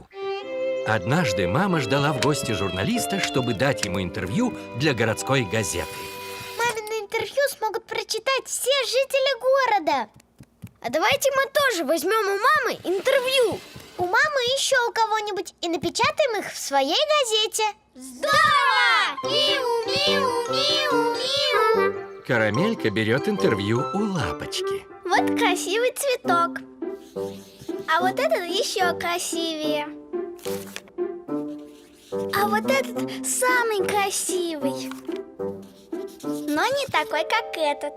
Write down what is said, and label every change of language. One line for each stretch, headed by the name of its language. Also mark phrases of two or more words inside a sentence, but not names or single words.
Russian: Однажды мама ждала в гости журналиста, чтобы дать ему интервью для городской газеты. Мамино интервью смогут прочитать все жители города. А давайте мы тоже возьмем у мамы интервью. У мамы еще у кого-нибудь и напечатаем их в своей газете. Здорово! Миу, миу, миу, миу. Карамелька берет интервью у Лапочки. Вот красивый цветок. А вот этот еще красивее. А вот этот самый красивый. Но не такой, как этот.